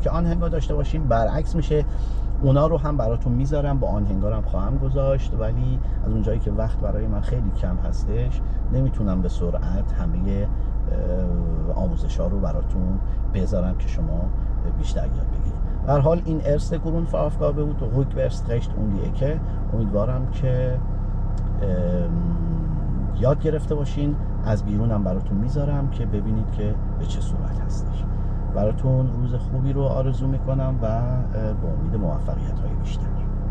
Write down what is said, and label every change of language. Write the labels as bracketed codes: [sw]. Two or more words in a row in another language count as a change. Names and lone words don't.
[fa] که آنهنگا داشته باشیم برعکس میشه. اونا رو هم براتون میذارم، با آنهنگا هم خواهم گذاشت، ولی از اونجایی که وقت برای من خیلی کم هستش نمیتونم به سرعت همه آموزش ها رو براتون بذارم که شما بیشتر یاد بگیرید. به هر حال این [de] erste Grundaufgabe [fa] بود و [de] rückwärts um die Ecke. [fa] امیدوارم که یاد گرفته باشین. از بیرونم براتون میذارم که ببینید که به چه صورت هستش. براتون روز خوبی رو آرزو میکنم و با امید موفقیت های بیشتر.